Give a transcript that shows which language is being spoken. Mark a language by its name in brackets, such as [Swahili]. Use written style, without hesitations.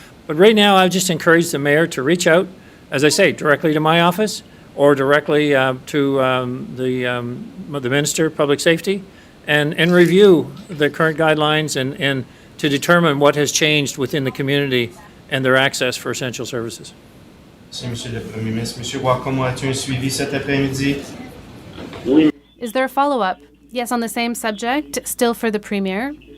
[English] But right now, I've just encouraged the mayor to reach out, as I say, directly to my office or directly to the Minister of Public Safety and review the current guidelines and to determine what has changed within the community and their access for essential services. [French] Merci, Monsieur le Premier ministre. Monsieur Waugh, comment as-tu un suivi cet après-midi? [English] Is there a follow-up? Yes, on the same subject, still for the Premier.